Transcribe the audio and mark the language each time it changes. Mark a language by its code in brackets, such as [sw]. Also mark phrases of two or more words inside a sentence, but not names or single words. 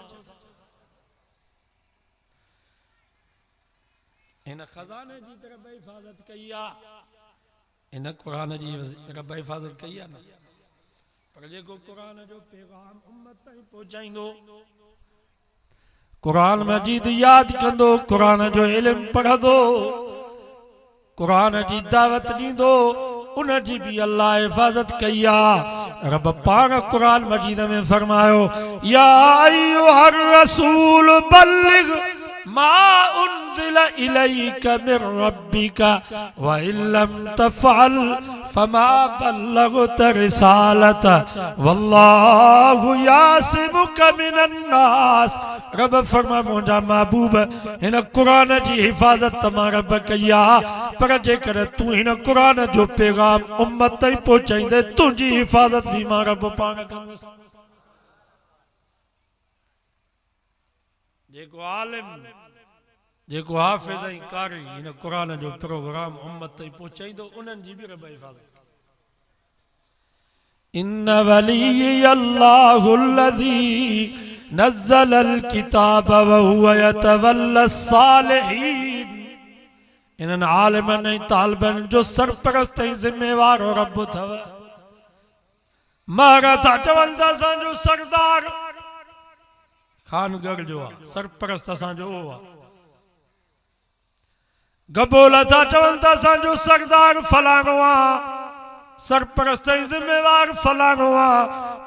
[sd] हिन खजाने जी तरफ़ हिफ़ाज़त कई आ इन कुरान जी रब हिफ़ाज़त कई आहे न पर जेको कुरान जो पैगाम उम्मत ताईं पहुचाईंदो कुरान मजीद यादि कंदो कुरान जो इल्म पढ़ंदो कुरान जी दावत ॾींदो उन जी भी अल्लाह हिफ़ाज़त कई आहे रब पाण कुरान मजीद में फरमायो [ar] يا أيها الرسول بلغ ما أنزل إليك من ربك وإن لم تفعل فما بلغت رسالته والله يعصمك من الناس [sd] रब फरमा मुंहिंजा महबूब हिन कुरान जी हिफ़ाज़त तमां रब कई आहे पर जेकर तूं हिन कुरान जो पैगाम उम्मत ताईं पहुचाईंदे तुंहिंजी हिफ़ाज़त भी मां रब पाण कंदुसि जेको आलिम जेको हाफ़िज़ ऐं कारी हिन कुरान जो प्रोग्राम उम्मत ताईं पहुचाईंदो उन्हनि जी भी रब हिफ़ाज़त [ar] إن وليي الله الذي نزل الكتاب وهو يتولى الصالحين [sd] इन्हनि आलिमनि ऐं तालिबनि जो सरपरस्त ऐं ज़िम्मेवार रब अथव महाराजा चवनि था असांजो सरदार खानगढ़ जो आहे सरपरस्त असांजो आहे गबोला था चवनि था असांजो सरदार फलाणो आहे, सरपरस्त ऐं ज़िम्मेवार फलाणो आहे।